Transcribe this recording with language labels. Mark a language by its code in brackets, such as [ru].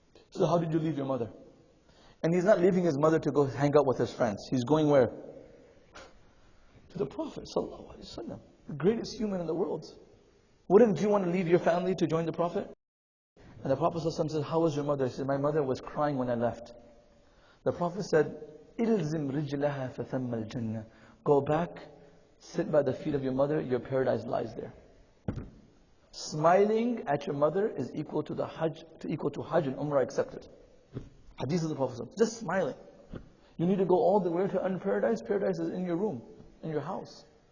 [en] So how did you leave your mother? And he's not leaving his mother to go hang out with his friends. He's going where? To the Prophet ﷺ, the greatest human in the world. Wouldn't you want to leave your family to join the Prophet? And the Prophet ﷺ said, how was your mother? He said, my mother was crying when I left. The Prophet said, [ar] إِلْزِمْ رِجْلَهَا فَثَمَّ الْجَنَّةِ. [en] Go back, sit by the feet of your mother, your paradise lies there. Smiling at your mother is equal to Hajj and Umrah accepted. Hadith of the Prophet. Just smiling. You need to go all the way to earn paradise. Paradise is in your room, in your house.